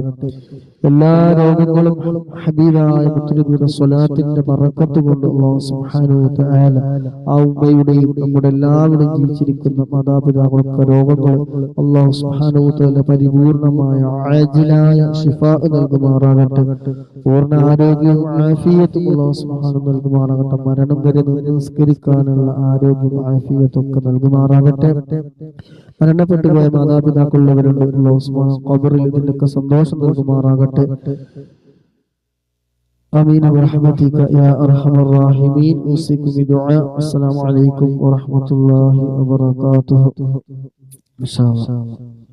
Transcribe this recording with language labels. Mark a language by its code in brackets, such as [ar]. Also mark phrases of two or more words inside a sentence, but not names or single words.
[ml] എല്ലാ രോഗങ്ങളും ഹബീബായ മുത്തുനബിയുടെ സ്വലാത്തിന്റെ ബറക്കത്ത് കൊണ്ട് [ar] الله سبحانه وتعالى [ml] ആ ഉമ്മയുടെയും നമ്മുടെ എല്ലാവരുടെയും ജീവിച്ചിരിക്കുന്ന മാതാപിതാക്കൾക്ക് രോഗങ്ങൾ [ar] الله سبحانه وتعالى [ml] പരിപൂർണമായ ആജിലായ ശിഫാ നൽകുമാറാകട്ടെ. പൂർണ്ണ ആരോഗ്യവും ആഫിയത്തും [ar] الله سبحانه [ml] നൽകുമാറാകട്ടെ. മരണം വരെ നിസ്കരിക്കാനുള്ള ആരോഗ്യവും ആഫിയത്തും ഒക്കെ നൽകുമാറാകട്ടെ. മരണപ്പെട്ടു പോയ മാതാപിതാക്കളുള്ളവരുണ്ട് [ar] الله سبحانه [ml] ഖബറിൽ ഇതിനൊക്കെ സന്തോഷം നൽകുമാറാകട്ടെ. [ar] آمين برحمتك يا أرحم الراحمين. أوصيكم بدعاء. السلام عليكم ورحمة الله وبركاته. إن شاء الله.